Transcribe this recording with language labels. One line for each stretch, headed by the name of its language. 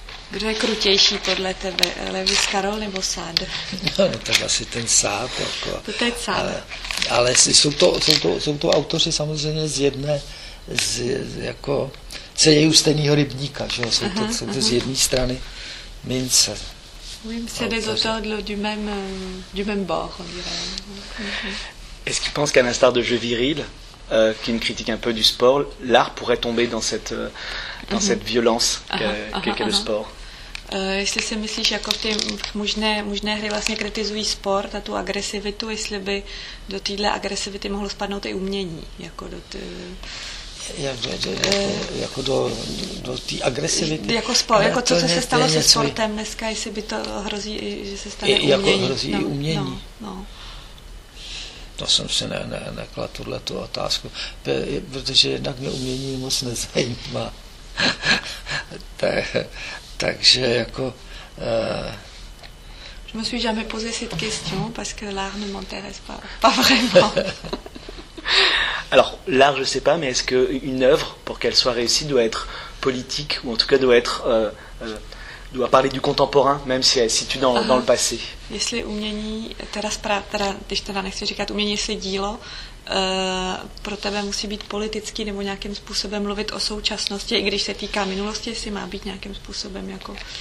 Czech: Kdo je krutější podle tebe, Lewis Carroll nebo Sad? No, tak asi ten Sad. Jako. To je Sad. Ale jsou to autoři samozřejmě z jedné, jako celého stejného rybníka, že jo? Jsou to z jedné strany mince.
French: Oui, c'est des auteurs du même bord, on dirait. Mm-hmm. Est-ce qu'il pense qu'à l'instar de jeux virils, qui est une critique un peu du sport, l'art pourrait tomber dans cette... dans cette violence qu'est le sport.
Czech: Jestli si myslíš, jako ty možné hry vlastně kritizují sport a tu agresivitu, jestli by do téhle agresivity mohlo spadnout i umění. Jako do té agresivity. Jako sport, jako co se stalo se sportem dneska, jestli by to hrozí, že se stane umění. Jako hrozí i umění. To jsem si neklad tuhle tu otázku, protože jednak mě umění moc nezajímá. Takže jako
French: je me suis jamais posé cette question parce que l'art ne m'intéresse pas vraiment. Alors l'art, je sais pas, mais est-ce que une œuvre, pour qu'elle soit réussie, doit être politique, ou en tout cas doit parler du contemporain, même si elle se situe dans le passé?
Czech: Jestli umění, teda nechci říkat umění, jestli dílo pro tebe musí být politický nebo nějakým způsobem mluvit o současnosti, i když se týká minulosti, jestli má být nějakým způsobem jako...